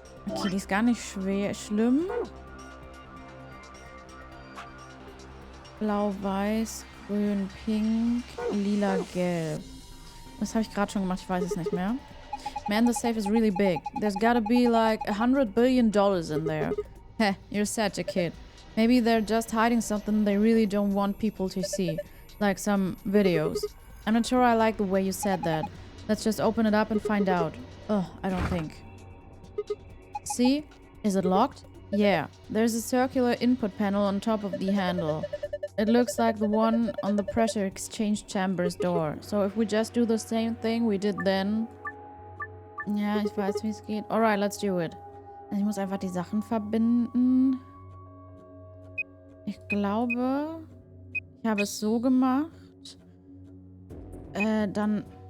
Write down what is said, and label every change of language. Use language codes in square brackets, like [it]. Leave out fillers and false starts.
[de] Okay, die ist gar nicht schlimm. Blau, weiß, grün, pink, lila, gelb. Das habe ich gerade schon gemacht, ich weiß es nicht mehr. [en] Man, the safe is really big. There's gotta be like $100 billion in there. Heh, you're such a kid. Maybe they're just hiding something they really don't want people to see. Like some videos. I'm not sure I like the way you said that. Let's just open it up and find out. Oh, I don't think. See? Is it locked? Yeah. There's a circular input panel on top of the handle. It looks like the one on the pressure exchange chamber's door. So if we just do the same thing we did then... [de] Ja, ich weiß, wie es geht. [en] Alright, let's do it. [de] Ich muss einfach die Sachen verbinden. Ich glaube, ich habe es so gemacht. Dann...